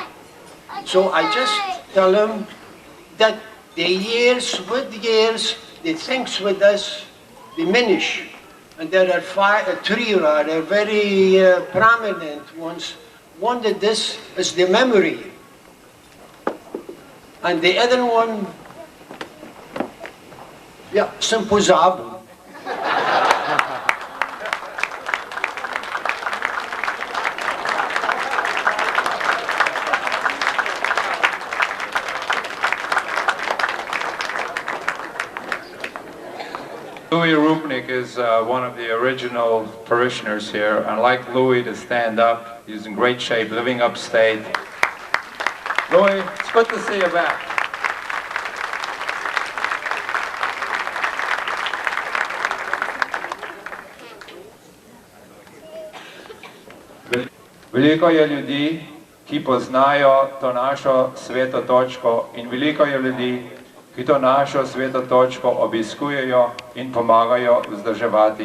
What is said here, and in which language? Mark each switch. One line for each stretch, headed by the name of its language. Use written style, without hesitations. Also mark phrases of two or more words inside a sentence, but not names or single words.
English: So I just tell them that the years, the things with us diminish. And there are three rather very prominent ones. One that this is the memory. And the other one, yeah,
Slovenian: sem pozabil.
English: Louis Rupnik is one of the original parishioners here. I'd like Louis to stand up. He's in great shape, living upstate. Louis, it's good to see you back.
Slovenian: Veliko je ljudi, ki poznajo to našo sveto točko, in veliko je ljudi, ki to našo sveto točko obiskujejo in pomagajo vzdrževati.